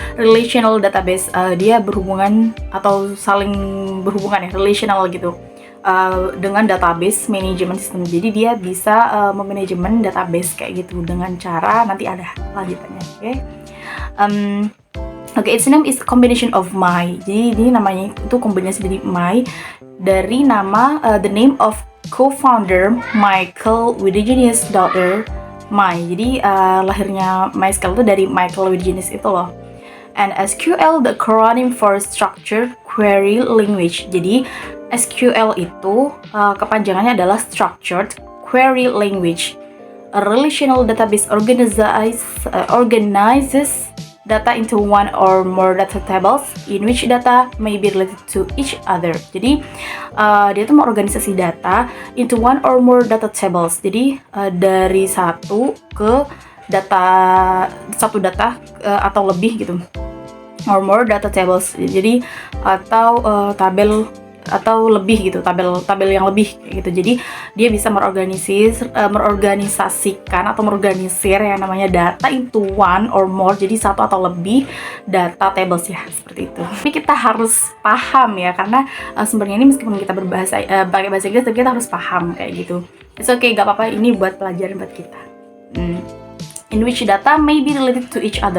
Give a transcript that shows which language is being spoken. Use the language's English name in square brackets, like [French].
[Indonesian] Relational database, dia berhubungan atau saling berhubungan ya, relational gitu. Dengan database management system. Jadi dia bisa memanajemen database kayak gitu dengan cara, nanti ada lanjutannya. [English] Oke, its name is combination of my. [Indonesian] Jadi ini namanya itu kombinasi dari my, dari nama [English] the name of co-founder [Indonesian] Michael Widigenius daughter my. Jadi lahirnya MySQL itu dari Michael Widigenius itu loh. [English] And SQL, the acronym for Structured Query Language. [Indonesian] Jadi SQL itu kepanjangannya adalah Structured Query Language. [English] A relational database organizes data into one or more data tables in which data may be related to each other. [Indonesian] Jadi dia itu mengorganisasi data [English] into one or more data tables. [Indonesian] Jadi dari satu data atau lebih gitu, [English] or more data tables. [Indonesian] Jadi atau tabel atau lebih gitu, tabel yang lebih gitu. Jadi dia bisa mengorganisasikan atau mengorganisir yang namanya data [English] into one or more, [Indonesian] jadi satu atau lebih data tables ya, seperti itu. Tapi kita harus paham ya, karena sumbernya ini meskipun kita berbahasa pakai bahasa Inggris, tapi kita harus paham kayak gitu. [English] It's okay, [Indonesian] gak apa-apa, ini buat pelajaran buat kita. [English] In which data may be related to each other.